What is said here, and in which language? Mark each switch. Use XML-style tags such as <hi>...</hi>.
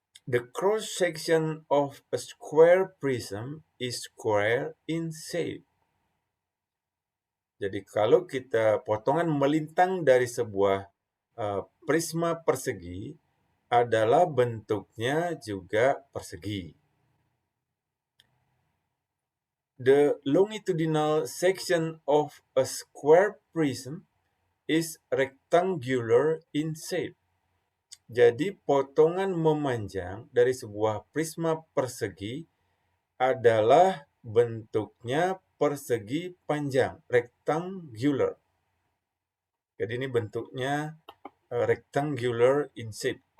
<en>The cross section of a square prism is square in shape.</en> <id>Jadi kalau kita potongan melintang dari sebuah prisma persegi adalah bentuknya juga persegi.</id> <en>The longitudinal section of a square prism is rectangular in shape.</en> <id>Jadi potongan memanjang dari sebuah prisma persegi adalah bentuknya persegi panjang, rectangular. Jadi ini bentuknya</id> <en>rectangular in shape.</en>